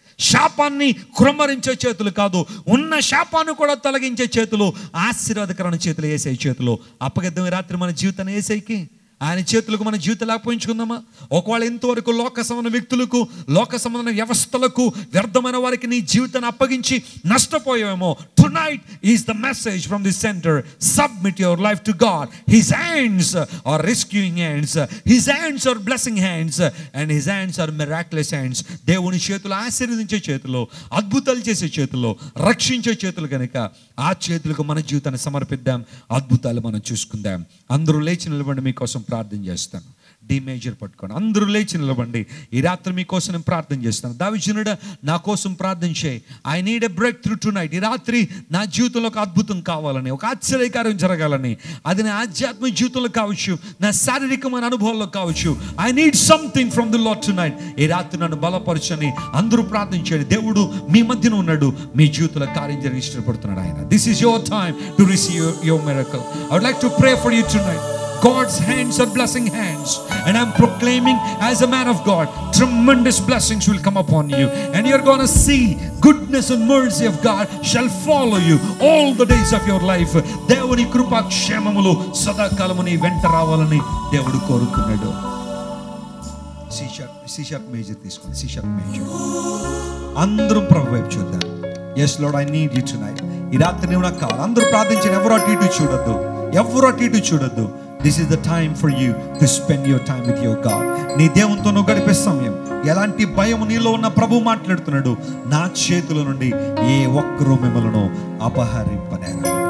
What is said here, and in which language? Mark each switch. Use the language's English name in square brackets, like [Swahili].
[Telugu] శాపాన్ని కృమ్మరించే చేతులు కాదు, ఉన్న శాపాన్ని కూడా తొలగించే చేతులు, ఆశీర్వాదకరమైన చేతులు. యేసయ్య చేతులు అప్పగిద్దాం ఈ రాత్రి మన జీవితాన్ని యేసయ్యకి. ఆయన చేతులకు మన జీవితాలు అప్పగించుకుందామా? ఒకవేళ ఇంతవరకు లోక సంబంధ వ్యక్తులకు, లోక సంబంధ వ్యవస్థలకు, వ్యర్థమైన వారికి నీ జీవితాన్ని అప్పగించి నష్టపోయావేమో. [English] Tonight is the message from the center. Submit your life to God. His hands are rescuing hands, His hands are blessing hands, and His hands are miraculous hands. [Telugu] దేవుని చేతులు ఆశీర్వదించే చేతులు, అద్భుతాలు చేసే చేతులు, రక్షించే చేతులు కనుక ఆ చేతులకు మన జీవితాన్ని సమర్పిద్దాం. అద్భుతాలు మనం చూసుకుందాం. అందరూ లేచి నిలబడి మీకోసం ప్రార్థన చేస్తాను. డి మేజర్ పట్టుకోండి. అందరూ లేచి నిలబండి. ఈ రాత్రి మీకోసం నేను ప్రార్థన చేస్తాను. దావీదునుడా, నా కోసం ప్రార్థన చేయి. [English] I need a breakthrough tonight. [Telugu] ఈ రాత్రి నా జీవితంలో ఒక అద్భుతం కావాలని, ఒక ఆశ్చర్యకార్యం జరగాలని, అది నా ఆధ్యాత్మిక జీవితంలో కావచ్చు, నా శారీరకమైన అనుభవాల్లో కావచ్చు. [English] I need something from the Lord tonight. [Telugu] ఈ రాత్రి నన్ను బలపరచని అందరూ ప్రార్థన చేయండి. దేవుడు మీ మధ్యన ఉన్నాడు, మీ జీవితంలో కార్యం జరిగి ఇష్టపడుతున్నాడు ఆయన. [English] This is your time to receive your miracle. I would like to pray for you tonight. God's hands are blessing hands, and I'm proclaiming as a man of God, tremendous blessings will come upon you, and you're going to see goodness and mercy of God shall follow you all the days of your life. [Telugu] దేవుని కృపా క్షేమములు సదాకాలము నీ వెంట రావాలని దేవుడు కోరుకున్నాడు. C sharp major తీసుకోండి. C sharp major. అందరూ ప్రభు వైపు చూద్దాం. [English] yes Lord, I need you tonight. [Telugu] ఈ రాత్రి నీవు నాకు కావాలి. అందరూ ప్రార్థించండి. ఎవరు అటు ఇటు చూడొద్దు, ఎవరు అటు ఇటు చూడొద్దు. [English] This is the time for you to spend your time with your God. [Telugu] నీ దేవునితో నువ్వు గడిపే సమయం. ఎలాంటి భయం నీలో ఉన్న ప్రభు మాట్లాడుతున్నాడు. నా చేతుల నుండి ఏ ఒక్కరూ మిమ్మల్ని అపహరింపనేరు.